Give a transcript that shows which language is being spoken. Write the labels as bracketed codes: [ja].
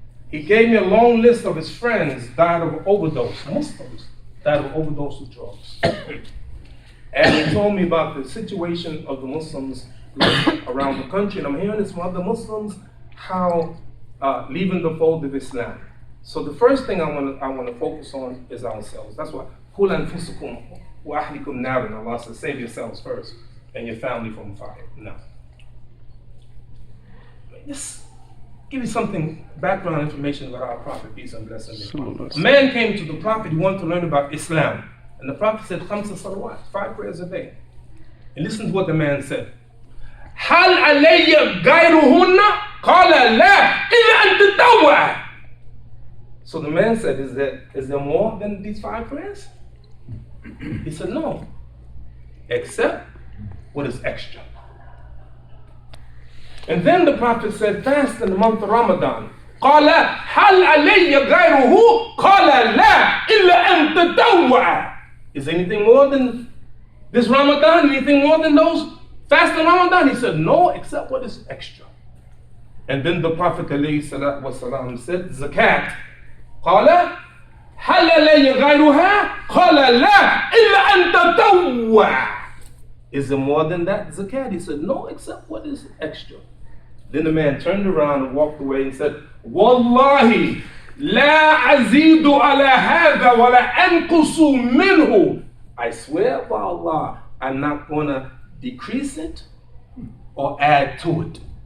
[en] He gave me a long list of his friends died of overdose, Muslims died of overdose of drugs. And he told me about the situation of the Muslims around the country. And I'm hearing this from other Muslims, how leaving the fold of Islam. So the first thing I want to focus on is ourselves. That's why, [ar] قُلْ أَنفُسُكُمْ وَأَهْلِكُمْ نَارًا. [en] Allah says, save yourselves first and your family from fire. No. Just give you something, background information about our Prophet, peace and blessings be upon him. A man came to the Prophet, he wanted to learn about Islam. And the Prophet said, 5 salawat, 5 prayers a day. And listen to what the man said. [ar] هل علي غيرهن؟ قال لا إلا أن تطوع. [en] So the man said, is there more than these 5 prayers? He said, no, except what is extra. And then the Prophet said, fast in the month of Ramadan. [ar] قال هل علي غيره؟ قال لا إلا أن تطوع. [en] Is anything more than this Ramadan? Anything more than those fast in Ramadan? He said, no, except what is extra. And then the Prophet ﷺ said, zakat. [ar] قال هل علي غيرها؟ قال لا إلا أن تطوع. [en] Is there more than that zakat? He said, no, except what is extra. Then the man turned around and walked away and said, [ar] Wallahi, la azidu ala hadha wa la anqusu minhu. [en] I swear by Allah, I'm not going to decrease it or add to it.